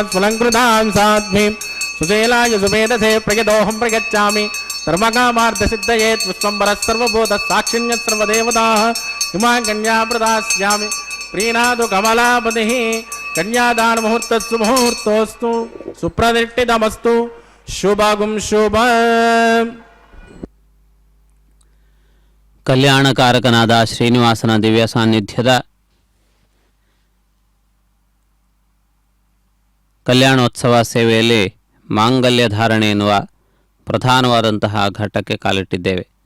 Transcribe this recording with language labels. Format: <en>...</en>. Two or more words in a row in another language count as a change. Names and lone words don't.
<sa>ಸ್ವಲಂಕೃತಾಂ ಸಾಧ್ವೀಂ ಸುಶೀಲಾಯ ಸುಮೇಧಸೇ ಪ್ರಯದೋಹಂ ಪ್ರಯಚ್ಚಾಮಿ ಧರ್ಮಕಾಮಾರ್ಥಸಿದ್ಧಯೇತ್ ವಿಶ್ವಂಬರಃ ಸರ್ವಭೂತಃ ಸಾಕ್ಷಿಣ್ಯಃ ಸರ್ವದೇವತಾಃ ಇಮಾಂ ಕನ್ಯಾಂ ಪ್ರದಾಸ್ಯಾಮಿ ಪ್ರೀಣಾದು ಕಮಲಾಪತಿಃ ಕನ್ಯಾದಾನ ಮುಹೂರ್ತಸ್ಸು ಮುಹೂರ್ತೋಸ್ತು ಸುಪ್ರತಿಷ್ಠಿತಮಸ್ತು ಶುಭಗುಂ ಶುಭಂ.</sa> <kn>ಕಲ್ಯಾಣಕಾರಕನಾದ ಶ್ರೀನಿವಾಸನ ದಿವ್ಯ ಸಾನ್ನಿಧ್ಯದ ಕಲ್ಯಾಣೋತ್ಸವ ಸೇವೆಯಲ್ಲಿ ಮಾಂಗಲ್ಯ ಧಾರಣೆ ಎನ್ನುವ ಪ್ರಧಾನವಾದಂತಹ ಘಟ್ಟಕ್ಕೆ ಕಾಲಿಟ್ಟಿದ್ದೇವೆ.</kn>